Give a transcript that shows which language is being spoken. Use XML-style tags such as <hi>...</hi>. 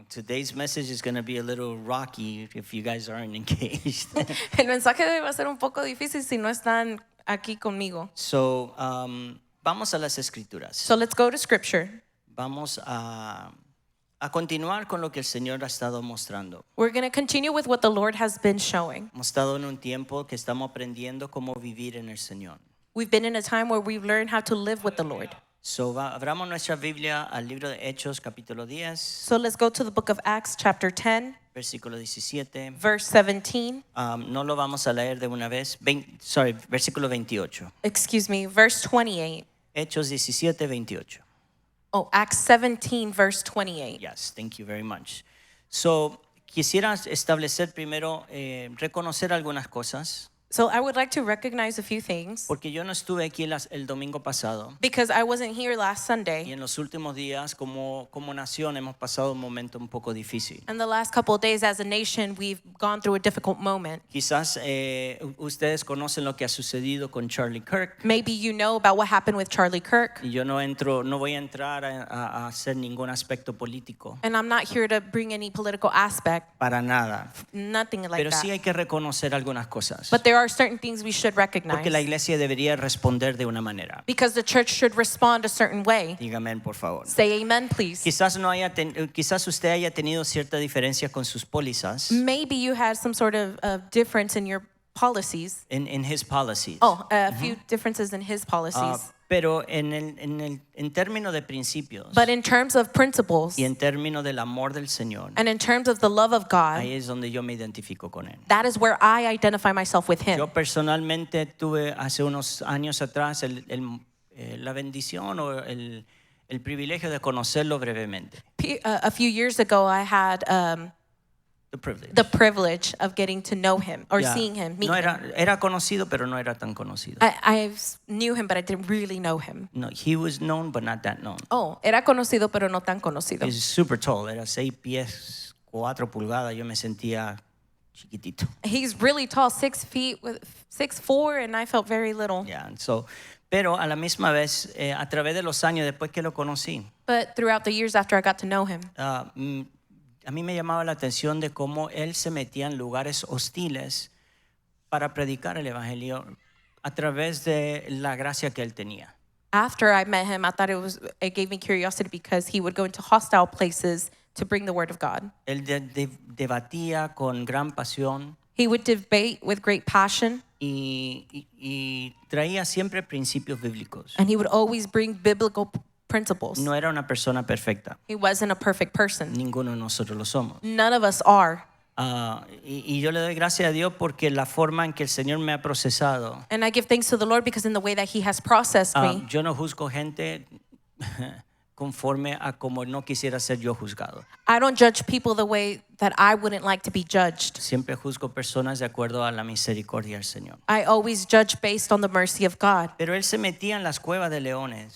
<en>Today's message is going to be a little rocky if you guys aren't engaged.</en> <es>El mensaje va a ser un poco difícil si no están aquí conmigo. So, vamos a las escrituras.</es> <en>So let's go to scripture.</en> <es>Vamos a continuar con lo que el Señor ha estado mostrando.</es> <en>We're going to continue with what the Lord has been showing.</en> <es>Hemos estado en un tiempo que estamos aprendiendo cómo vivir en el Señor.</es> <en>We've been in a time where we've learned how to live with the Lord.</en> <es>So, abramos nuestra Biblia al libro de Hechos, capítulo 10,</es> <en>So let's go to the book of Acts, chapter 10,</en> <es>versículo 17.</es> <en>verse 17.</en> <es>No lo vamos a leer de una vez. Versículo 28.</es> <en>Excuse me, verse 28.</en> <es>Hechos 17, 28.</es> <en>Oh, Acts 17, verse 28. Yes, thank you very much.</en> <es>So, quisiera establecer primero, reconocer algunas cosas,</es> <en>So I would like to recognize a few things</en> <es>porque yo no estuve aquí el domingo pasado</es> <en>because I wasn't here last</en> <es>y</es> <en>Sunday.</en> <es>en los últimos días como nación hemos pasado un momento un poco difícil.</es> <en>And the last couple of days as a nation, we've gone through a difficult moment.</en> <es>Quizás ustedes conocen lo que ha sucedido con Charlie Kirk.</es> <en>Maybe you know about what happened with Charlie Kirk.</en> <es>Y yo no voy a entrar a hacer ningún aspecto político,</es> <en>And I'm not here to bring any political aspect,</en> <es>para nada.</es> <en>nothing like</en> <es>Pero sí</es> <en>that.</en> <es>hay que reconocer algunas cosas,</es> <en>But there are certain things we should recognize</en> <es>porque la iglesia debería responder de una manera.</es> <en>because the church should respond a certain way.</en> <es>Dígame, por favor.</es> <en>Say amen, please.</en> <es>Quizás usted haya tenido cierta diferencia con sus pólizas,</es> <en>Maybe you had some sort of difference in your policies. in his policies. Oh, a few differences in his policies.</en> <es>Pero en términos de principios</es> <en>But in terms of principles</en> <es>y en términos del amor del Señor,</es> <en>and in terms of the love of God,</en> <es>ahí es donde yo me identifico con él.</es> <en>that is where I identify myself with</en> <es>Yo</es> <en>him.</en> <es>personalmente tuve hace unos años atrás la bendición o el privilegio de conocerlo brevemente.</es> <en>A few years ago, I had The privilege. the privilege of getting to know him or Yeah. seeing him, meet</en> <es>No</es> <en>him.</en> <es>era conocido, pero no era tan conocido.</es> <en>I knew him, but I didn't really know him. No, he was known, but not that known.</en> <es>Oh, era conocido, pero no tan conocido.</es> <en>He's super tall.</en> <es>Era 6 pies, 4 pulgadas. Yo me sentía chiquitito.</es> <en>He's really tall, 6 feet, with 6'4", and I felt very little.</en> <es>Yeah, pero a la misma vez, a través de los años después que lo conocí,</es> <en>But throughout the years after I got to know him,</en> <es>a mí me llamaba la atención de cómo él se metía en lugares hostiles para predicar el evangelio a través de la gracia que él tenía.</es> <en>after I met him, I thought it gave me curiosity because he would go into hostile places to bring the word of God.</en> <es>Él debatía con gran pasión</es> <en>He would debate with great passion,</en> <es>y traía siempre principios bíblicos.</es> <en>and he would always bring biblical principles.</en> <es>No era una persona perfecta.</es> <en>He wasn't a perfect person.</en> <es>Ninguno de nosotros lo somos.</es> <en>None of us are.</en> <es>Y yo le doy gracias a Dios porque la forma en que el Señor me ha procesado.</es> <en>And I give thanks to the Lord because in the way that he has processed me,</en> <es>Yo no juzgo gente conforme a como no quisiera ser yo juzgado.</es> <en>I don't judge people the way that I wouldn't like to be judged.</en> <es>Siempre juzgo personas de acuerdo a la misericordia del Señor.</es> <en>I always judge based on the mercy of God.</en> <es>Pero él se metía en las cuevas de leones</es>